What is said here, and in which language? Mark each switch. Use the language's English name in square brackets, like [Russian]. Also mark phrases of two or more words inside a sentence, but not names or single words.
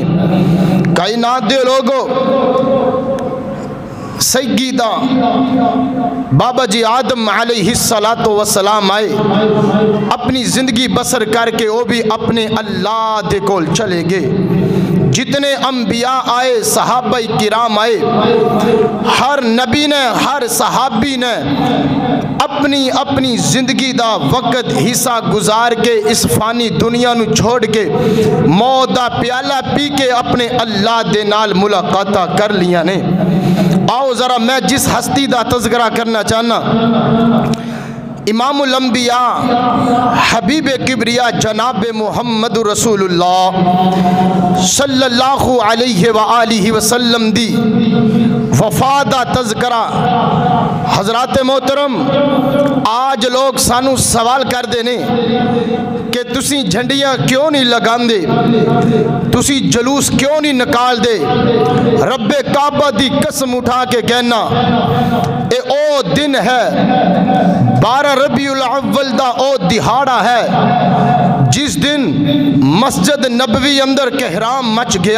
[Punjabi] ਕਾਇਨਾਤ ਦੇ ਲੋਗੋ, ਸੱਯਦਾ ਬਾਬਾ ਜੀ ਆਦਮ [Arabic] عليه الصلاة والسلام [Punjabi] ਆਏ, ਅਪਨੀ ਜ਼ਿੰਦਗੀ ਬਸਰ ਕਰਕੇ ਵੋ ਭੀ ਅਪਨੇ ਅੱਲਾਹ ਦੇ ਕੋਲ ਚਲੇ ਗਏ। ਜਿਤਨੇ ਅੰਬੀਆ ਆਏ, ਸਹਾਬਾ ਕਿਰਾਮ ਆਏ, ਹਰ ਨਬੀ ਨੇ, ਹਰ ਸਹਾਬੀ ਨੇ ਅਪਨੀ ਅਪਨੀ ਜ਼ਿੰਦਗੀ ਦਾ ਵਕ਼ਤ ਹਿੱਸਾ ਗੁਜ਼ਾਰ ਕੇ ਇਸ ਫ਼ਾਨੀ ਦੁਨੀਆ ਨੂੰ ਛੋੜ ਕੇ ਮੌਤ ਦਾ ਪਿਆਲਾ ਪੀ ਕੇ ਅਪਨੇ ਅੱਲਾਹ ਦੇ ਨਾਲ ਮੁਲਾਕਾਤਾ ਕਰ ਲਿਆ ਨੇ। ਆਓ ਜ਼ਰਾ ਮੈਂ ਜਿਸ ਹਸਤੀ ਦਾ ਤਜ਼ਕਿਰਾ ਕਰਨਾ ਚਾਹਨਾ, ਇਮਾਮੁਲ ਅੰਬੀਆ ਹਬੀਬ ਕਿਬਰੀਆ ਜਨਾਬ ਮੁਹੰਮਦ ਰਸੂਲੁੱਲਾਹ [Arabic] صلى الله عليه وآله وسلم [Punjabi] ਦੀ ਵਫ਼ਾ ਦਾ ਤਜ਼ਕਿਰਾ। ਹਜ਼ਰਾਤ ਮੋਹਤਰਮ, ਅੱਜ ਲੋਗ ਸਾਨੂੰ ਸਵਾਲ ਕਰ ਦੇਣੇ ਕਿ ਤੁਸੀ ਝੰਡੀਆਂ ਕਿਉਂ ਨਹੀਂ ਲਗਾਂਦੇ, ਤੁਸੀ ਜਲੂਸ ਕਿਉਂ ਨਹੀਂ ਨਿਕਾਲਦੇ। ਰੱਬੇ ਕਾਬਾ ਦੀ ਕਸਮ ਉਠਾ ਕੇ ਕਹਿਣਾ, ਏ ਓ ਦਿਨ ਹੈ 12 ਰਬੀਉਲ ਅੱਵਲ ਦਾ ਓ ਦਿਹਾੜਾ ਹੈ ਜਿਸ ਦਿਨ ਮਸਜਿਦ ਨਬਵੀ ਅੰਦਰ ਕਹਿਰਾਮ ਮਚ ਗਿਆ।